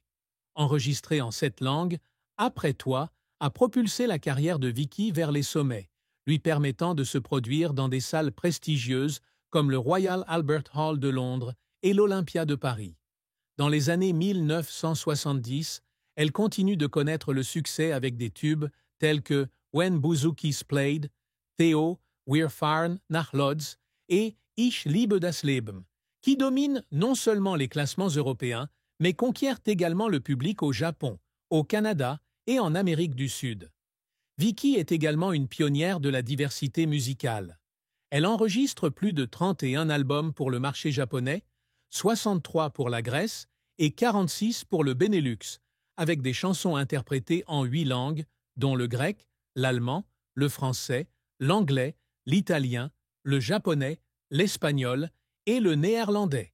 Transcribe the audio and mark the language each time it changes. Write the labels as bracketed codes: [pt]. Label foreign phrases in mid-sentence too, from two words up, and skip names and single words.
[fr] Enregistrée en 7 langues, « Après toi » a propulsé la carrière de Vicky vers les sommets, lui permettant de se produire dans des salles prestigieuses comme le Royal Albert Hall de Londres et l'Olympia de Paris. Dans les années 1970, elle continue de connaître le succès avec des tubes tels que When Bouzouki's Played, Theo, Wir fahren nach Lodz et Ich liebe das Leben, qui dominent non seulement les classements européens, mais conquièrent également le public au Japon, au Canada et en Amérique du Sud. Vicky est également une pionnière de la diversité musicale. Elle enregistre plus de 31 albums pour le marché japonais, 63 pour la Grèce et 46 pour le Benelux, avec des chansons interprétées en 8 langues, dont le grec, l'allemand, le français, l'anglais, l'italien, le japonais, l'espagnol et le néerlandais.